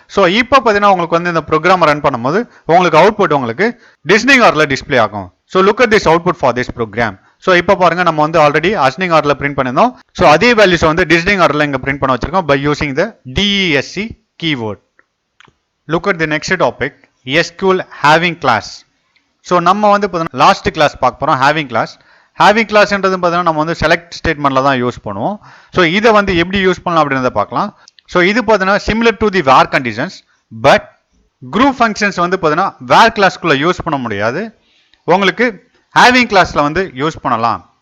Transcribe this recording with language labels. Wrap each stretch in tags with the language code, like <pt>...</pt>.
<ta>So இப்போ பார்த்தீங்கன்னா உங்களுக்கு வந்து இந்த ப்ரோக்ராம் ரன் பண்ணும்போது உங்களுக்கு அவுட்புட் உங்களுக்கு டிஸ்டிங் ஆர்டரில் டிஸ்பிளே ஆகும்.</ta> <en>So look at this output for this program.</en> <ta>So இப்போ பாருங்க, நம்ம வந்து ஆல்ரெடி அசெண்டிங் ஆர்டரில் பிரிண்ட் பண்ணியிருந்தோம். ஸோ அதே வேல்யூஸ் வந்து டிஸ்டிங் ஆர்டரில் இங்கே பிரிண்ட் பண்ண வச்சிருக்கோம்</ta> <en>By using the DESC keyword. Look at the next topic, SQL having class.</en> <ta>So நம்ம வந்து பார்த்தீங்கன்னா லாஸ்ட் கிளாஸ் பார்க்க போகிறோம், ஹேவிங் கிளாஸ். ஹேவிங் கிளாஸ்ன்றது பார்த்தீங்கன்னா நம்ம வந்து செலக்ட் ஸ்டேட்மெண்ட்டில் தான் யூஸ் பண்ணுவோம். ஸோ இதை வந்து எப்படி யூஸ் பண்ணலாம் அப்படின்றத பார்க்கலாம். ஸோ இது பார்த்தீங்கன்னா</ta> <en>Similar to the where conditions.</en> <ta>But group functions வந்து பார்த்தீங்கன்னா வேர் கிளாஸ்க்குள்ளே யூஸ் பண்ண முடியாது, உங்களுக்கு ஹேவிங் கிளாஸில் வந்து யூஸ் பண்ணலாம்.</ta>